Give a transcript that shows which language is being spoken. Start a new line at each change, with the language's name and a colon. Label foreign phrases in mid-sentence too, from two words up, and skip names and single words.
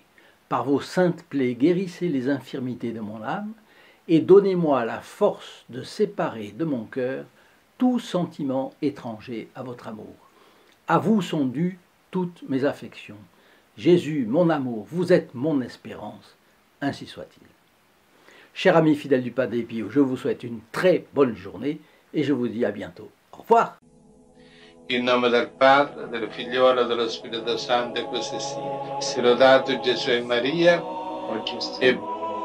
French: Par vos saintes plaies, guérissez les infirmités de mon âme et donnez-moi la force de séparer de mon cœur tout sentiment étranger à votre amour. À vous sont dues toutes mes affections. Jésus, mon amour, vous êtes mon espérance, ainsi soit-il. Chers amis fidèles du Padre Pio, je vous souhaite une très bonne journée et je vous dis à bientôt. Au revoir.
Italian: In nome del Padre, del Figliolo e dello Spirito Santo, e così sia. Sia lodato Gesù e Maria, e